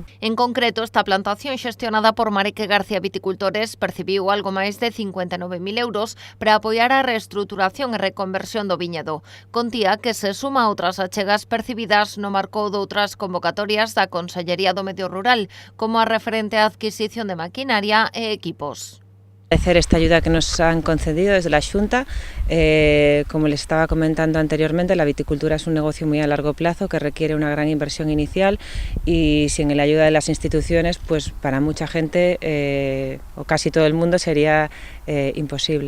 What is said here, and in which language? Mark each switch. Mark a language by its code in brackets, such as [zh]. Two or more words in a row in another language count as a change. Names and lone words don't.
[gl] En concreto, esta plantación xestionada por Mareque García Viticultores percibiu algo máis de 59.000 euros para apoiar a reestruturación e reconversión do viñedo. Contía que se suma a outras achegas percibidas no marco doutras convocatorias da Consellería do Medio Rural, como a referente á adquisición de maquinaria e equipos. [es] Agradecer esta ayuda que nos han concedido desde la Xunta. Como les estaba comentando anteriormente, la viticultura es un negocio muy a largo plazo que requiere una gran inversión inicial y sin la ayuda de las instituciones, pues para mucha gente o casi todo el mundo sería imposible.